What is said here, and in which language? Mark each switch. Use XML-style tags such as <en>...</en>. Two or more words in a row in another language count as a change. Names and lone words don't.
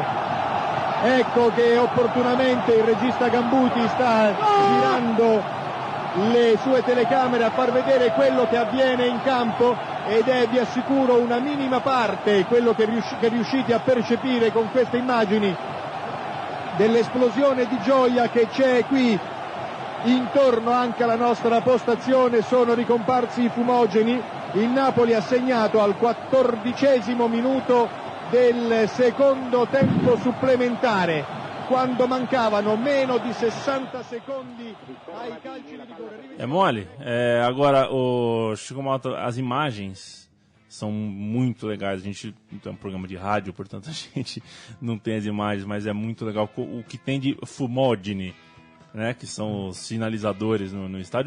<it>Ecco che opportunamente il regista Gambuti sta girando le sue telecamere a far vedere quello che avviene in campo, ed è, vi assicuro, una minima parte quello che riuscite a percepire con queste immagini dell'esplosione di gioia che c'è qui intorno anche alla nostra postazione. Sono ricomparsi i fumogeni. Il Napoli ha segnato al 14° minuto del secondo tempo supplementare, quando mancavano meno di 60 secondi ai calci di rigore.</it> <pt>É mole. Agora, o Chico Malta, as imagens são muito legais. A gente tem um programa de rádio, portanto a gente não tem as imagens, mas é muito legal o que tem de fumogene, né, que são os sinalizadores no estádio.</pt>